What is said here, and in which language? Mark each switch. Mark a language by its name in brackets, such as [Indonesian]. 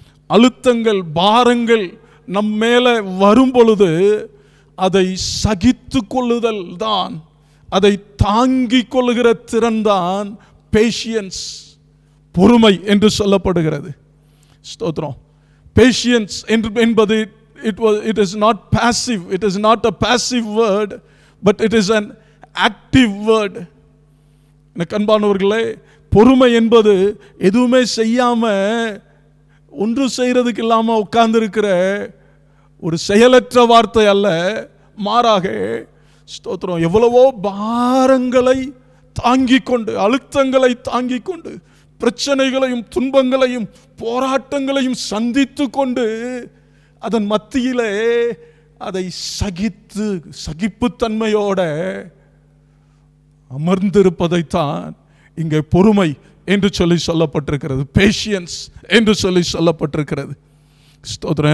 [Tamil] அழுத்தங்கள், பாரங்கள் நம் மேலே வரும் பொழுது அதை சகித்து கொள்ளுதல் தான், அதை தாங்கிக் கொள்ளுகிற திறன் தான் பேஷியன்ஸ், பொறுமை என்று சொல்லப்படுகிறது. ஸ்தோத்திரம். பேஷியன்ஸ் என்பது [English] it is not passive, it is not a passive word, but it is an active word. [Tamil] எனக்கு அன்பானவர்களே, பொறுமை என்பது எதுவுமே செய்யாம, ஒன்று செய்யறதுக்கு இல்லாம உட்கார்ந்து இருக்கிற ஒரு செயலற்ற வார்த்தை அல்ல, மாறாக ஸ்தோத்திரம், எவ்வளவோ பாரங்களை தாங்கிக் கொண்டு, அழுத்தங்களை தாங்கிக் கொண்டு, பிரச்சனைகளையும் துன்பங்களையும் போராட்டங்களையும் சந்தித்து கொண்டு, அதன் மத்தியிலே அதை சகித்து சகிப்புத்தன்மையோட அமர்ந்திருப்பதைத்தான் இங்கே பொறுமை என்று சொல்லப்பட்டிருக்கிறது, பேஷியன்ஸ் என்று சொல்லப்பட்டிருக்கிறது. ஸ்தோத்திரம்.